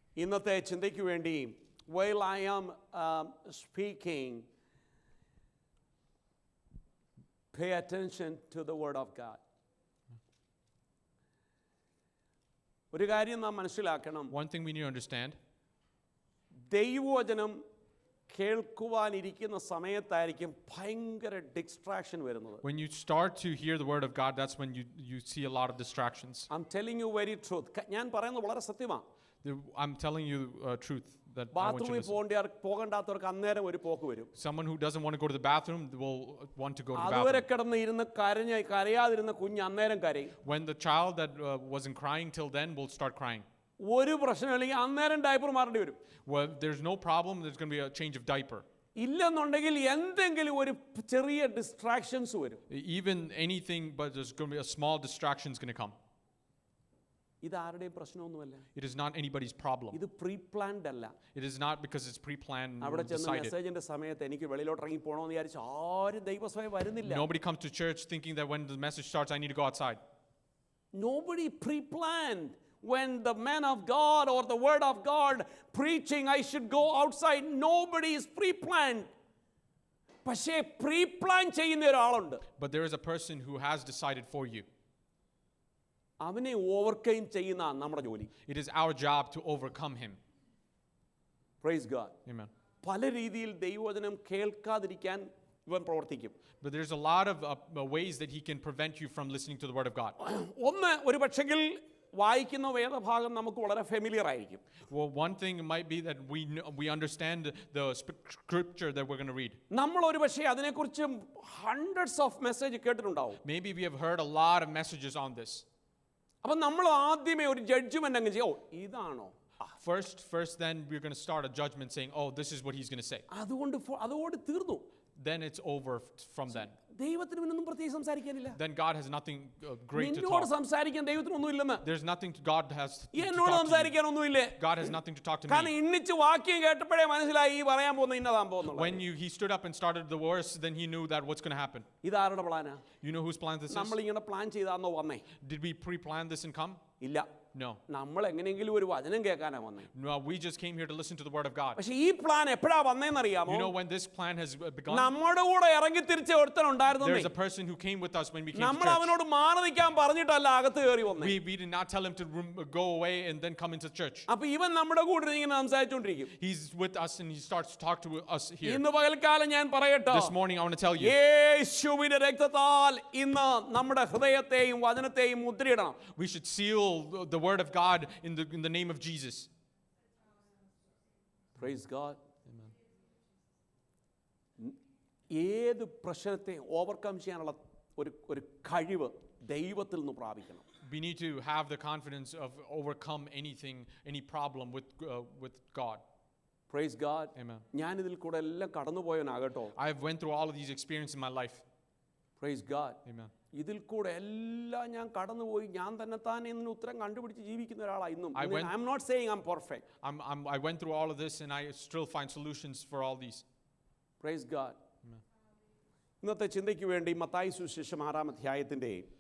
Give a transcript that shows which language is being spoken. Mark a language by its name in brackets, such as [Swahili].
[Malayalam] ഇന്നത്തെ ചിന്തയ്ക്ക് വേണ്ടി [English] while I am speaking, pay attention to the word of God. [Malayalam] ഒരു കാര്യം നാം മനസ്സിലാക്കണം. [English] One thing we need to understand. [Malayalam] ദൈവവചനം കേൾക്കുവാനിരിക്കുന്ന സമയത്തായിരിക്കും ഭയങ്കര ഡിസ്ട്രാക്ഷൻ വരുന്നത്. [English] When you start to hear the word of God, that's when you see a lot of distractions. I'm telling you very truth. [Malayalam] ഞാൻ പറയുന്നത് വളരെ സത്യമാണ്. [English] I'm telling you truth that I want you to [Malayalam] ബാത്റൂമിൽ പോകണ്ടാത്തവർക്ക് അന്നേരം ഒരു പോക്ക് വരും. [English] Someone who doesn't want to go to the bathroom will want to go to the [Malayalam] അതുവരെ [English] bathroom. [Malayalam] കിടന്ന് ഇരുന്ന് കരയാതിരുന്ന കുഞ്ഞ് അന്നേരം കരയും. [English] When the child that wasn't crying till then will start crying. [Malayalam] ഒരു പ്രശ്നമില്ലെങ്കിൽ അന്നേരം ഡയപ്പർ മാറേണ്ടി വരും. [English] Well, there's no problem. There's going to be a change of diaper. [Malayalam] ഇല്ലെന്നുണ്ടെങ്കിൽ എന്തെങ്കിലും ഒരു ചെറിയ ഡിസ്ട്രാക്ഷൻസ് വരും. [English] Even anything, but there's going to be a small distraction is going to come. [Malayalam] ഇത് ആരുടെയും പ്രശ്നമൊന്നുമല്ല. [English] It is not anybody's problem. [Malayalam] ഇത് pre planned അല്ല. [English] It is not because it's pre-planned and [Malayalam] അവിടെ ചെന്ന് [English] decided. [Malayalam] മെസ്സേജിന്റെ സമയത്ത് എനിക്ക് വെളിയിലോട്ട് ഇറങ്ങി പോകണമെന്ന് വിചാരിച്ച് ആരും ദൈവസഭയിൽ വരുന്നില്ല. [English] Nobody comes to church thinking that when the message starts, I need to go outside. Nobody pre-planned. When the man of God or the word of God preaching, I should go outside. Nobody is pre-planned. [Malayalam] പക്ഷേ pre-plan ചെയ്യുന്ന ഒരാളുണ്ട്. [English] But there is a person who has decided for you. [Malayalam] അവനെ overcome ചെയ്യുന്ന നമ്മുടെ ജോലി. [English] It is our job to overcome him. Praise God. Amen. [Malayalam] പല രീതിയിൽ ദൈവവചനം കേൾക്കാതിരിക്കാൻ ഇവൻ പ്രവർത്തിക്കും. [English] But there's a lot of ways that he can prevent you from listening to the word of God. [Malayalam] ഒന്ന് ഒരു പക്ഷെങ്കിൽ വായിക്കുന്ന വേദഭാഗം നമുക്ക് വളരെ ഫെമിലിയർ ആയിരിക്കും. [English] Well, one thing might be that we understand the scripture that we're going to read. [Malayalam] നമ്മൾ ഒരു പക്ഷേ അതിനെക്കുറിച്ച് [English] hundreds of message [Malayalam] കേട്ടിട്ടുണ്ടാവും. [English] Maybe we have heard a lot of messages on this. [Malayalam] അപ്പം നമ്മൾ ആദ്യമേ ഒരു ജഡ്ജ്മെന്റ് അങ്ങ് ചെയ്യും. ഇതാണോ? [English] First then we're going to start a judgment saying, oh, this is what he's going to say. [Malayalam] അതോട് തീർന്നു. [English] Then it's over from then. [Malayalam] ദൈവത്തിന് ഒന്നും പ്രത്യേകം സംസാരിക്കാനില്ല. [English] Then God has nothing great to [Malayalam] നിന്നോട് [English] talk. [Malayalam] സംസാരിക്കാൻ ദൈവത്തിന് ഒന്നുമില്ലെന്ന്. [English] There's nothing God has to [Malayalam] എന്നോട് [English] talk to [Malayalam] സംസാരിക്കാൻ [English] you. [Malayalam] ഒന്നുമില്ലേ? [English] God has nothing to talk to [Malayalam] കാരണം [English] me. [Malayalam] ഇന്നിച്ച് വാക്യം കേട്ടപ്പോഴേ മനസ്സിലായി ഈ പറയാൻ പോകുന്ന ഇന്നതാൻ പോകുന്നത്. [English] When he stood up and started the verse, then he knew that what's going to happen. [Malayalam] ഇതാരുടെ പ്ലാനാ? [English] You know whose plan this is? [Malayalam] നമ്മൾ ഇങ്ങനെ പ്ലാൻ ചെയ്താന്നോ വന്നേ? [English] Did we pre-plan this and come? [Malayalam] ഇല്ല. [English] No. [Malayalam] നമ്മൾ എങ്ങനെയെങ്കിലും ഒരു വചനം കേൾക്കാനാ വന്നേ. [English] No, we just came here to listen to the word of God. [Malayalam] പക്ഷേ ഈ പ്ലാൻ എപ്പോഴാ വന്നേന്നറിയാമോ? [English] You know when this plan has begun? [Malayalam] നമ്മുടെ കൂടെ ഇറങ്ങി തിരിച്ച ഒരുത്തൻ ഉണ്ടായിരുന്നു. [English] There's a person who came with us when we came to [Malayalam] നമ്മൾ [English] church. [Malayalam] അവനോട് മാറി നിൽക്കാൻ പറഞ്ഞിട്ടല്ല അകത്ത് കയറി വന്നേ. [English] We did not tell him to go away and then come into church. [Malayalam] അപ്പോൾ ഇവൻ നമ്മുടെ കൂടെ ഇങ്ങനെ സംസാരിച്ചുകൊണ്ടിരിക്കും. [English] He's with us and he starts to talk to us here. [Malayalam] ഇന്ന് പകൽക്കാലം ഞാൻ പറയട്ടെ. [English] This morning I want to tell you. [Malayalam] യേശുവിന്റെ രക്തത്താൽ ഇന്ന് നമ്മുടെ ഹൃദയത്തെയും വചനത്തെയും മുദ്രയിടണം. [English] We should seal the word of God in the name of Jesus. Praise God. Amen. [Malayalam] ഏത് പ്രശ്നത്തെ ഓവർകം ചെയ്യാനുള്ള ഒരു കഴിവ് ദൈവത്തിൽ നിന്ന് പ്രാപിക്കണം. [English] We need to have the confidence of overcome anything, any problem with God. Praise God. Amen. [Malayalam] ഞാൻ ഇതിൽ കൂടെ എല്ലാം കടന്നുപോയവനാകട്ടോ. [English] I have went through all of these experiences in my life. Praise God. Amen. [Malayalam] ഇതിൽ കൂടെ എല്ലാം ഞാൻ കടന്നുപോയി ഞാൻ തന്നെ ഇതിന് ഉത്തരം കണ്ടുപിടിച്ച് ജീവിക്കുന്ന ഒരാളാണ് ഇന്നും. [English] I'm not saying I'm perfect. I went through all of this and I still find solutions for all these. Praise God. Amen. [Malayalam] ഇന്നത്തെ ചിന്തയ്ക്ക് വേണ്ടി മത്തായി സുവിശേഷം 6-ാം അധ്യായത്തിന്റെ